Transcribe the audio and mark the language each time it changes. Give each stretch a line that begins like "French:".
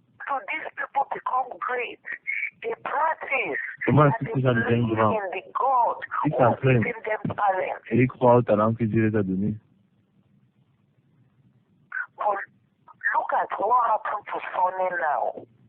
English: So these people become great. They practice.
French: Comment est-ce que ces gens deviennent grands? Ils s'entraînent et ils croient au talent que Dieu les a donné.
English: Look at what happened to Sonny now.